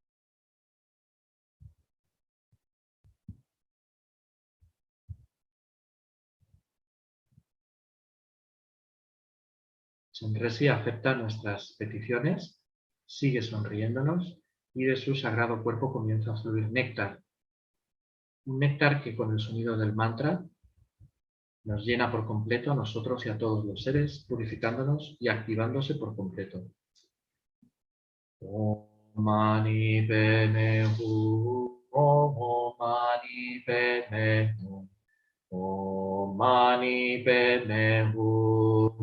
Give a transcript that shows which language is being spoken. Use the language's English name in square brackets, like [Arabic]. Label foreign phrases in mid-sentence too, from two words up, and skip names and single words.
[Spanish] Chenrezig acepta nuestras peticiones, sigue sonriéndonos y de su sagrado cuerpo comienza a fluir néctar. Un néctar que con el sonido del mantra nos llena por completo a nosotros y a todos los seres, purificándonos y activándose por completo. [Sanskrit] ॐ मणि पद्मे हूँ, ॐ मणि पद्मे हूँ, ॐ मणि पद्मे हूँ,